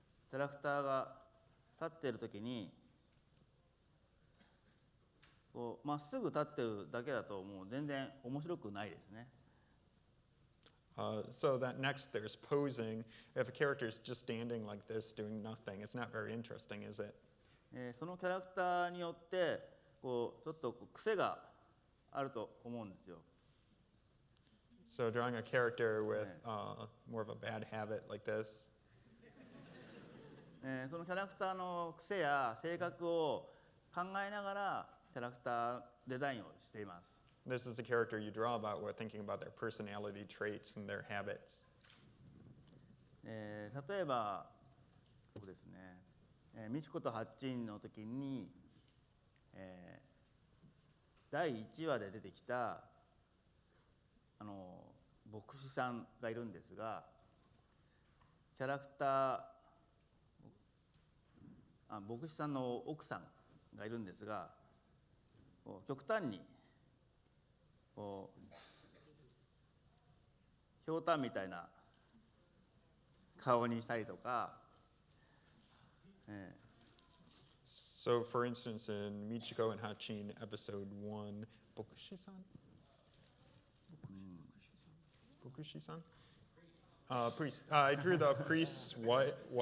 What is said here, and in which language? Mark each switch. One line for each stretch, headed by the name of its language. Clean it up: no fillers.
Japanese: キャラクターが立っているときにまっすぐ立ってるだけだともう全然面白くないですね。
English: So that next there's posing. If a character is just standing like this doing nothing, it's not very interesting, is it?
Japanese: そのキャラクターによってちょっと癖があると思うんですよ。
English: So drawing a character with more of a bad habit like this.
Japanese: そのキャラクターの癖や性格を考えながらキャラクターデザインをしています。
English: This is a character you draw about while thinking about their personality traits and their habits.
Japanese: 例えばそうですね、美智子とハッチンの時に、第1話で出てきた牧師さんがいるんですが、キャラクター牧師さんの奥さんがいるんですが、極端にひょうたんみたいな顔にしたりとか、
English: So, for instance, in Michiko and Hachin, episode 1, Bokushi-san? Bokushi-san? Priest. I drew the priest's wife.